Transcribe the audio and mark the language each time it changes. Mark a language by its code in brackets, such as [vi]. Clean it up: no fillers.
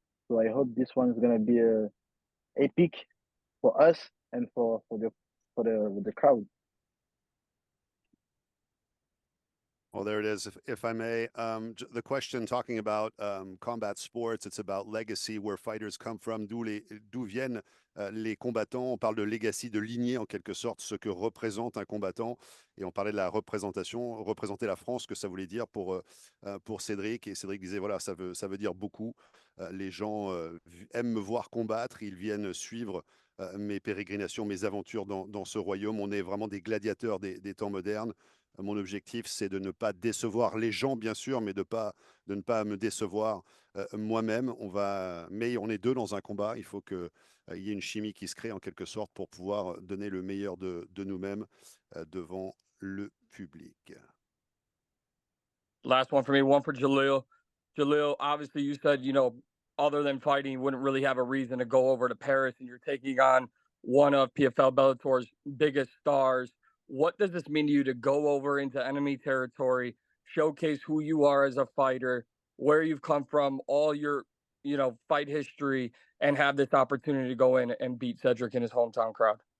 [en] So I hope this one is gonna be epic for us and for the crowd. Well, there it is. If I may, the question talking about combat sports, it's about legacy, where fighters come from, [fr] d'où viennent les combattants. On parle de legacy, de lignée en quelque sorte, ce que représente un combattant. Et on parlait de la représentation, représenter la France, que ça voulait dire pour Cédric. Et Cédric disait, voilà, ça veut dire beaucoup. Les gens aiment me voir combattre, ils viennent suivre mes pérégrinations, mes aventures dans ce royaume. On est vraiment des gladiateurs des temps modernes. Mon objectif, c'est de ne pas décevoir les gens, bien sûr, mais de ne pas me décevoir moi-même. Mais on est deux dans un combat. Il faut qu'il y ait une chimie qui se crée en quelque sorte pour pouvoir donner le meilleur de nous-mêmes devant le public. [en] Last one for me, one for Jaleel. Jaleel, obviously you said, other than fighting, you wouldn't really have a reason to go over to Paris, and you're taking on one of PFL Bellator's biggest stars. What does this mean to you to go over into enemy territory, showcase who you are as a fighter, where you've come from, all your, fight history, and have this opportunity to go in and beat Cedric in his hometown crowd?